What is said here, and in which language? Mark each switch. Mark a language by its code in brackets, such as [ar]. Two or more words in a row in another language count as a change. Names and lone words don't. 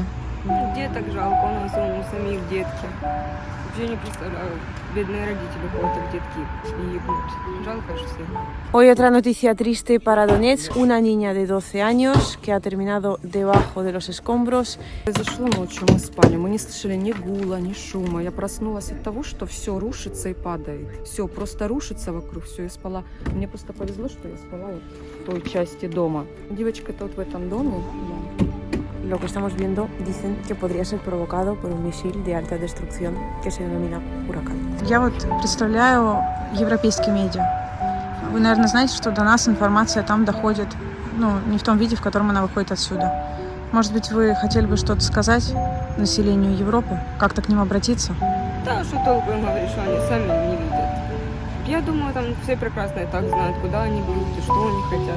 [ru] Деток жалко, у нас самих детки. Вообще не представляю, бедные родители ходят, так детки гибнут. Жалко же всех. [es] Hoy otra noticia triste para Donetsk. Una niña de 12 años que ha terminado debajo de los escombros. [ru] Произошло ночью, мы спали, мы не слышали ни гула, ни шума. Я проснулась от того, что все рушится и падает. Все просто rушится вокруг, все, я спала. Мне просто повезло, что я спала вот в той части дома. Девочка-то вот в этом доме. Да. [es] Lo que estamos viendo dicen que podría ser provocado por un misil de alta destrucción que se denomina Huracán. [ru] Я вот представляю европейские медиа. Вы, наверное, знаете, что до нас информация там доходит, не в том виде, в котором она выходит отсюда. Может быть, вы хотели бы что-то сказать населению Европы? Как-то к ним обратиться? Да, что толку им говорить, что они сами не видят. Я думаю, там все прекрасно и так знают, куда они бьют и что они хотят.